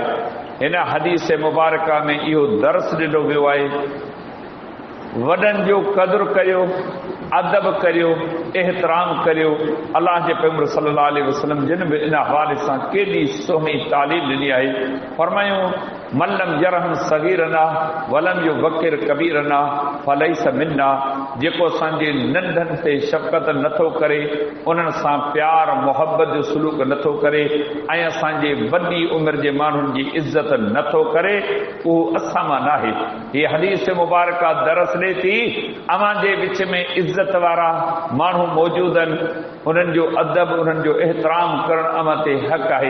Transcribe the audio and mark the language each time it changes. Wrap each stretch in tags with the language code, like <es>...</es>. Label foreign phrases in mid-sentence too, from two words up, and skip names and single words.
<sd>हिन हदीस मुबारका में इहो दर्स ॾिनो वियो आहे, वॾनि जो क़दुरु करियो, अदब करियो, एहतराम करियो। अल्लाह जे पैगंबर</sd> <ar>صلى الله عليه وسلم</ar> <sd>जिन बि इन हवाले सां केॾी सुहिणी तालीम ॾिनी आहे।</sd> <ar>फरमायूं من لم يرحم صغيرنا ولم يوقر كبيرنا فليس منا,</ar> <sd>जेको असांजे नंढनि ते शफ़क़त नथो करे, उन्हनि सां प्यार मोहबत जो सलूक नथो करे, ऐं असांजे वॾी उमिरि जे माण्हुनि जी इज़त नथो करे, उहो असां मां नाहे। हीअ हदीस मुबारका दरस ॾे थी अवां जे विच में इज़त वारा माण्हू मौजूदु आहिनि, उन्हनि जो अदब, उन्हनि जो एहतराम करणु अवां ते हक़ आहे।</sd>